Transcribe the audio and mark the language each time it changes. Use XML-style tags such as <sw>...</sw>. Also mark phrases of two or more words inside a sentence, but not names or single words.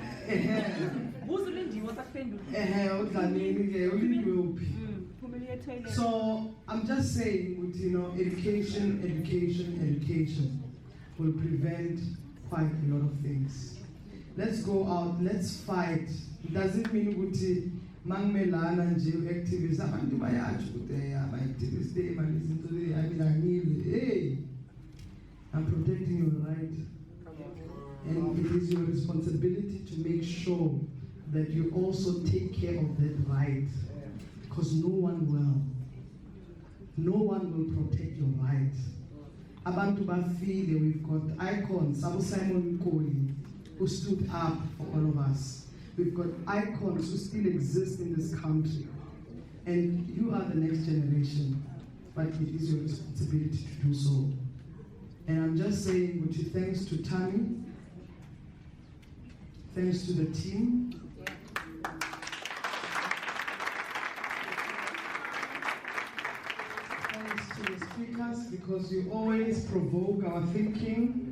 <en>Who's Lindsay? What's that pen? So I'm just saying, with, education will prevent quite a lot of things. Let's go out, let's fight. It doesn't mean</en> <zu>ukuthi mangimelana nje activists abantu bayathi ukuthi ama-activists</zu> <en>hey, I'm protecting your right. And it is your responsibility to make sure that you also take care of that right. Because no one will protect your right.</en> <zu>Abantu bafile,</zu> <en>we've got icons, Abu Simon Koli, who stood up for all of us. We've got icons who still exist in this country. And you are the next generation, but it is your responsibility to do so. And I'm just saying, with you, thanks to Tammy, thanks to the team, thanks to the speakers, because you always provoke our thinking.</en>